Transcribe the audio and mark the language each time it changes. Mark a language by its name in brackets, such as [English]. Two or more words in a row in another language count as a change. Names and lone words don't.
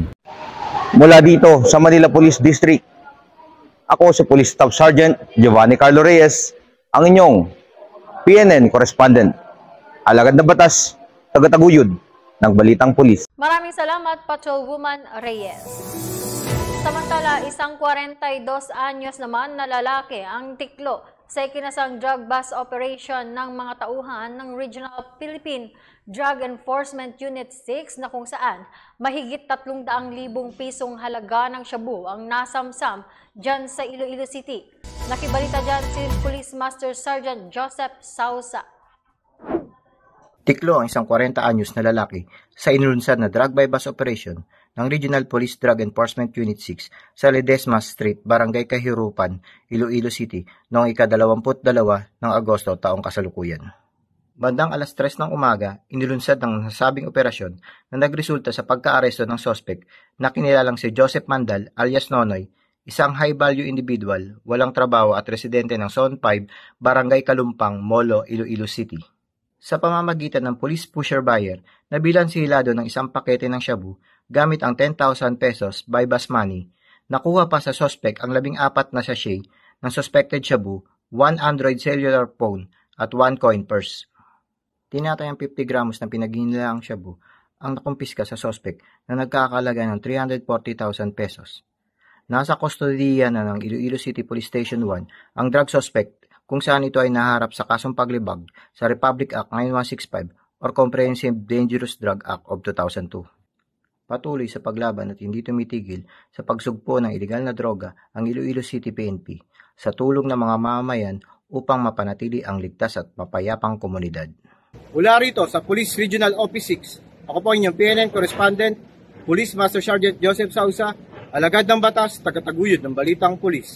[Filipino] Mula dito sa Manila Police District, ako si Police Staff Sergeant Giovanni Carlo Reyes, ang inyong PNN Correspondent. Alagad na batas, tagataguyod ng balitang pulis. Maraming salamat, Patrolwoman Reyes. Samantala, isang 42 anyos naman na lalaki ang tiklo sa ikinasang [English] drug bust operation [Filipino] ng mga tauhan ng Regional Philippine Drug Enforcement Unit 6 na kung saan mahigit 300,000 pisong halaga ng shabu ang nasamsam dyan sa Iloilo City. Nakibalita dyan si Police Master Sergeant Joseph Sausa. Tiklo ang isang 40 anyos na lalaki sa inulunsad na [English] drug buy bust operation [Filipino] ng Regional Police Drug Enforcement Unit 6 sa Ledesma Street, Barangay Kahirupan, Iloilo City noong ika-22 ng Agosto taong kasalukuyan. Bandang alas 3 ng umaga, inilunsad ng nasabing operasyon na nagresulta sa pagka-aresto ng sospek na kinilalang si Joseph Mandal alias Nonoy, isang [English] high-value individual, [Filipino] walang trabaho at residente ng Zone 5, Barangay Kalumpang, Molo, Iloilo City. Sa pamamagitan ng [English] police pusher buyer, [Filipino] nabilan si Hilado ng isang pakete ng shabu gamit ang 10,000 pesos [English] buy bust money. [Filipino] Nakuha pa sa sospek ang 14 na sachet ng suspected shabu, 1 Android [English] cellular phone [Filipino] at 1 [English] coin purse. [Filipino] Tinatayang 50 gramos ng pinaghinilaang shabu ang nakumpiska sa sospek na nagkakalaga ng 340,000 pesos. Nasa kustodiya na ng Iloilo City Police Station 1 ang [English] drug suspect [Filipino] kung saan ito ay naharap sa kasong paglibag sa Republic Act 9165 or Comprehensive Dangerous Drug Act of 2002. Patuloy sa paglaban at hindi tumitigil sa pagsugpo ng ilegal na droga ang Iloilo City PNP sa tulong ng mga mamamayan upang mapanatili ang ligtas at mapayapang komunidad. Mula rito sa Police Regional Office 6, ako po inyong PNN Correspondent, Police Master Sergeant Joseph Sausa, alagad ng batas, tagataguyod ng balitang pulis.